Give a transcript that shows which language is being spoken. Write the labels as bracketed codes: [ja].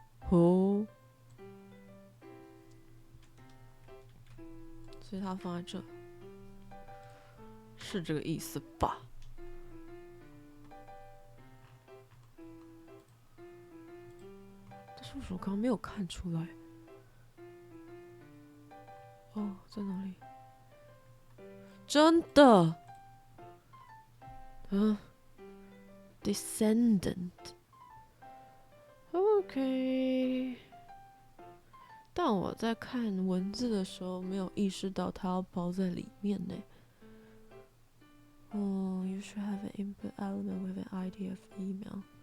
[zh] 哦，所以它放在这，是这个意思吧？但是为什么刚刚没有看出来？哦，在哪里？真的，descendant。 OK。但我在看文字的时候，没有意识到它要包在里面呢。 [en] Oh, you should have an input element with an ID of email.